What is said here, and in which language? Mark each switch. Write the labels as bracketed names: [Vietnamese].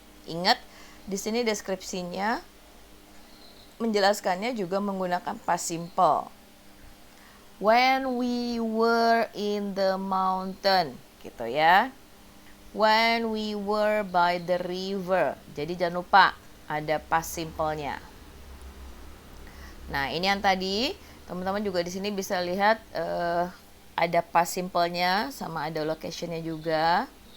[Indonesian] Ingat di sini deskripsinya menjelaskannya juga menggunakan past simple. [English] When we were in the mountain, [Indonesian] gitu ya. [English] When we were by the river. [Indonesian] Jadi jangan lupa ada past simple-nya. Nah, ini yang tadi teman-teman juga di sini bisa lihat ada past simple-nya sama ada location-nya juga.